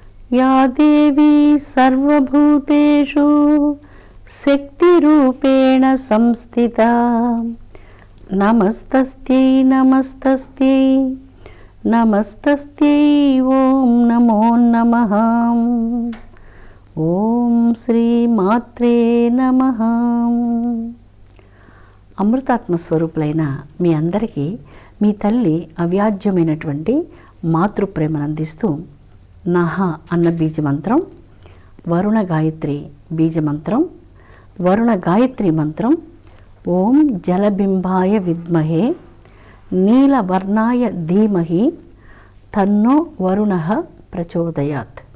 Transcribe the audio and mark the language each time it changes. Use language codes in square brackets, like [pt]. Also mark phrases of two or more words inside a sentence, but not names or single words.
[sa] या देवी सर्वभूतेषु शक्तिरूपेण संस्थिता नमस्तस्यै नमस्तस्यै नमस्तस्यै ओं नमो नमः। ओं श्री मात्रे नमः. [te] అమృతాత్మ స్వరూపులైన మీ అందరికీ మీ తల్లి అవ్యాజ్యమైనటువంటి మాతృప్రేమను అందిస్తూ నహ అన్న బీజమంత్రం, వరుణ గాయత్రి బీజమంత్రం, వరుణ గాయత్రి మంత్రం [sa] ओं जलबिम्बाय विद्महे नीलवर्णाय धीमहि तन्नो वरुणः प्रचोदयात्.